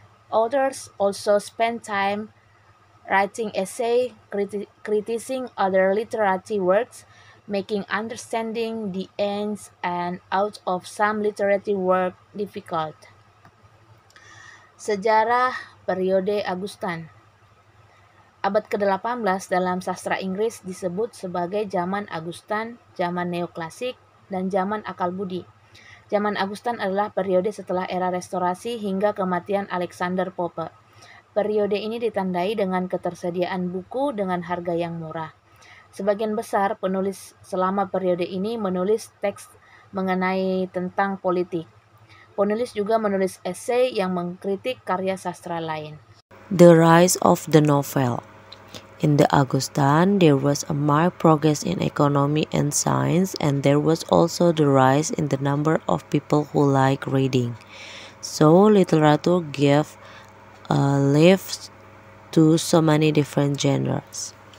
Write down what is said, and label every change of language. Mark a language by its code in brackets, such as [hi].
[en] Authors also spent time writing essays, criticizing other literary works, making understanding the ins and outs of some literary work difficult. [id] Sejarah periode Augustan. Abad ke-18 dalam sastra Inggris disebut sebagai zaman Augustan, zaman neoklasik, dan zaman akal budi. Zaman Augustan adalah periode setelah era restorasi hingga kematian Alexander Pope. Periode ini ditandai dengan ketersediaan buku dengan harga yang murah. Sebagian besar penulis selama periode ini menulis teks mengenai tentang politik. Penulis juga menulis esai yang mengkritik karya sastra lain. [en] The rise of the novel. In the Augustan, there was a marked progress in economy and science, and there was also the rise in the number of people who like reading. So, literature gave live to so many different genres.